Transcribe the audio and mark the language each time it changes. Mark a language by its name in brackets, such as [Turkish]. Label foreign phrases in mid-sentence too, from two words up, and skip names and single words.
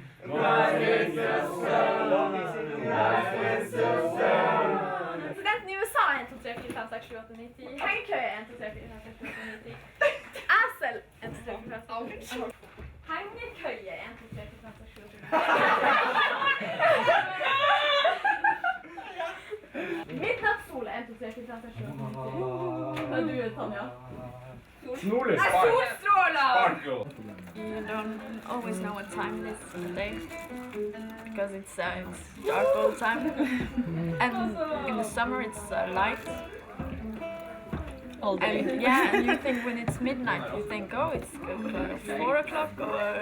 [English] Rise with the sun, 6, 7, 8, 9, 10. [Norwegian] Hengekøye 1, 2, 3, 4, 5, 6, 7, 8, 9, 10. Esel 1, 2, 3, 4, 5, 6, 7, 8, 9. Hengekøye 1, 2, 3, 4, 5, 6, 7, 8, 9. Midnattssol 1, 2, 3, 4, 5, 6, 7, 8, 9, 10. Hva er du, Tanja? Snorlig. Solstråler! [English] You don't always know what time it is today because it's dark all the time. And in the summer it's light all day. And, yeah, and you think when it's midnight, you think, oh, it's 4 o'clock or